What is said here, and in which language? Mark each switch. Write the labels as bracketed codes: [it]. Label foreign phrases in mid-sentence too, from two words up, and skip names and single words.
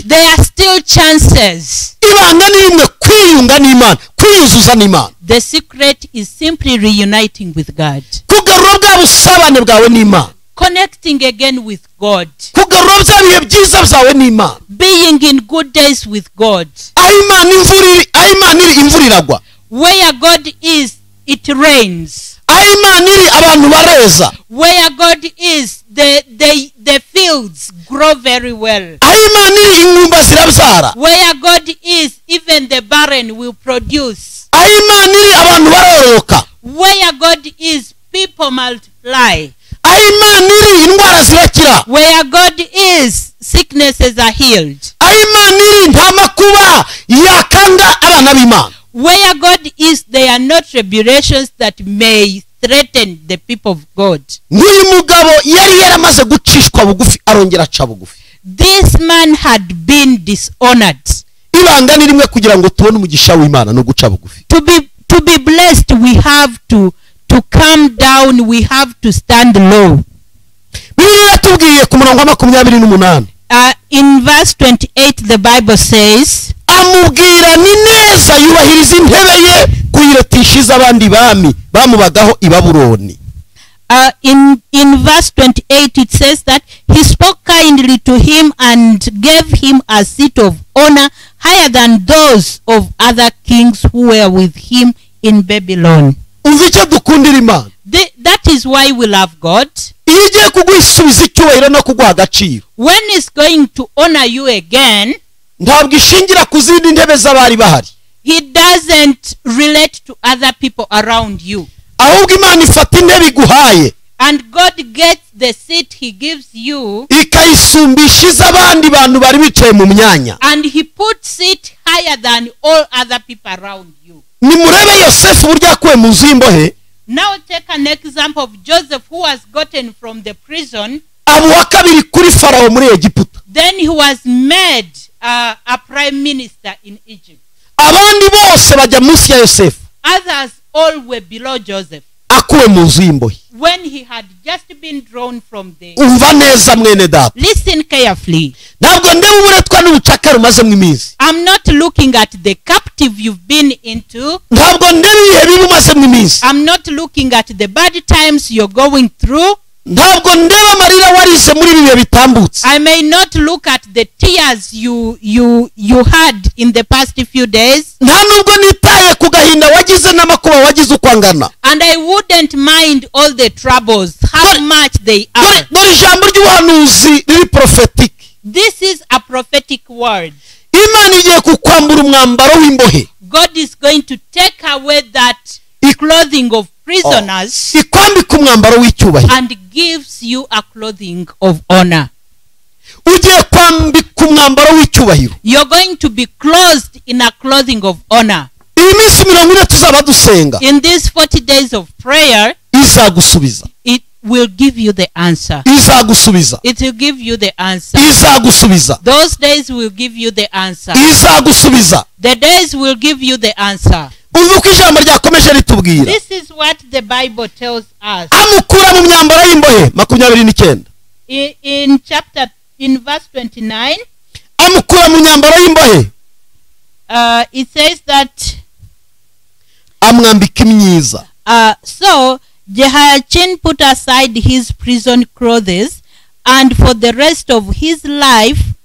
[en] There are still chances. [rw] Ibanga ni rimwe, kwiyunga n'Imana, kwiyuzuza n'Imana, [en] The secret is simply reuniting with God, [rw] kugarura bwa busabane bwawe n'Imana, [en] connecting again with God, [rw] kugarura bya bihe byiza byawe n'Imana. [en] being in good days with God. [rw] Aho Imana iri imvura iragwa, [en] Where God is, it rains. [rw] aho Imana iri abantu bareza. [en] Where God is, the fields grow very well. [rw] aho Imana iri ingumba zirabyara, [en] Where God is, even the barren will produce. [rw] aho Imana iri abantu baroroka, [en] Where God is, people multiply. [rw] aho Imana iri indwara zirakira, [en] Where God is, sicknesses are healed. [rw] aho Imana iri nta makuba yakanga abana b'Imana. [en] Where God is, there are no tribulations that may threaten the people of God. [rw] Nk'uyu mugabo yari yaramaze gucishwa bugufi arongera aca bugufi. [en] This man had been dishonored. [rw] Ibanga ni rimwe kugira ngo tubone umugisha w'Imana no guca bugufi. [en] To be blessed, we have to come down, we have to stand low. [rw] Bibiliya yatubwiye ku murongo wa 28, [en] in verse 28, the Bible says, [rw] amubwira ni neza yubahiriza intebe ye kuyiretishiza abandi bami bamubagaho i Babuloni. [en] In verse 28, it says that he spoke kindly to him and gave him a seat of honor higher than those of other kings who were with him in Babylon. [rw] Umva icyo dukundira Imana. [en] That is why we love God. [rw] Iyo igiye kugusubiza icyubahiro no kuguha agaciro, [en] When he's going to honor you again, [rw] ntabwo ishingira ku zindi ntebe z'abari bahari, [en] he doesn't relate to other people around you. [rw] ahubwo Imana ifata intebe iguhaye [en] And God gets the seat he gives you, [rw] ikayisumbishiza abandi bantu bari bicaye mu myanya. [en] and he puts it higher than all other people around you. [rw] Nimurebe Yosefu burya yakuwe mu nzu y'imbohe, [en] Now take an example of Joseph, who was gotten from the prison. [rw] aba uwa kabiri kuri Farawo muri Egiputa. [en] Then he was made a prime minister in Egypt. [rw] Abandi bose bajya munsi ya Yosefu, [en] Others all were below Joseph. [rw] akuwe mu nzu y'imbohe. [en] When he had just been drawn from the... [rw] Umva neza mwene data, [en] Listen carefully. [rw] ntabwo ndeba uburetwa n'ubucakara umazemo iminsi, [en] I'm not looking at the captive you've been into. [rw] ntabwo ndeba ibihe bibi umazemo iminsi, [en] I'm not looking at the bad times you're going through. [rw] ntabwo ndeba amarira warize muri ibi bihe bitambutse. [en] I may not look at the tears you had in the past few days. [rw] Nta nubwo nitaye ku gahinda wagize n'amakuba wagize uko angana. [en] And I wouldn't mind all the troubles, how much they are. [rw] Dore ijambo ry'ubuhanuzi riri prophetic. [en] This is a prophetic word. [rw] Imana igiye kukwambura umwambaro w'imbohe, [en] God is going to take away that clothing of prisoners [rw] ikwambika umwambaro w'icyubahiro, [en] and gives you a clothing of honor. [rw] ugiye kwambika umwambaro w'icyubahiro. [en] You're going to be clothed in a clothing of honor. [rw] Iyi minsi 40 tuzaba dusenga, [en] In these 40 days of prayer, [rw] izagusubiza, [en] it will give you the answer. [rw] izagusubiza, [en] It will give you the answer. [rw] izagusubiza, [en] Those days will give you the answer. [rw] izagusubiza. [en] The days will give you the answer. [rw] Umva uko ijambo ryakomeje ritubwira. [en] This is what the Bible tells us. [rw] Amukura mu myambaro y'imbohe 29, [en] In verse 29, [rw] amukura mu myambaro y'imbohe, [en] it says that [rw] amwambika imyiza. [en] so Jehoiachin put aside his prison clothes, and for the rest of his life